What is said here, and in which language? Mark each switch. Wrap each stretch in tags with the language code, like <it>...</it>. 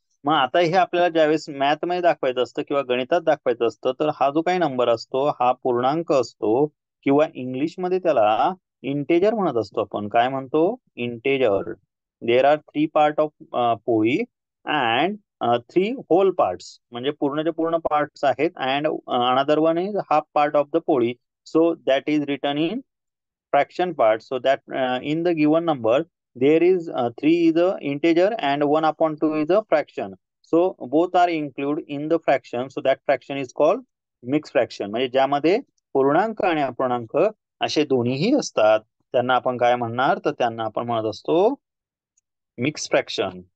<mr>मग आता हे आपल्याला ज्यावेळेस मॅथ मध्ये दाखवायचं असतं किंवा गणितात दाखवायचं असतं, तर हा जो काही नंबर असतो हा पूर्णांक असतो, किंवा इंग्लिश मध्ये त्याला इंटेजर म्हणत असतो. आपण काय म्हणतो? Integer.</mr> <en>there are 3 part of poli and 3 whole parts,</en> <mr>म्हणजे पूर्णचे पूर्ण पार्ट्स आहेत.</mr> <en>And another one is half part of the poli. So that is return in fraction part, so that in the given number there is 3 is a integer and 1/2 is a fraction. So both are included in the fraction, so that fraction is called mixed fraction.</en> <mr>म्हणजे ज्यामध्ये पूर्णांक आणि अपूर्णांक असे दोन्हीही असतात त्यांना आपण काय म्हणणार? तर त्यांना आपण म्हणत असतो मिक्स फ्रॅक्शन.</mr>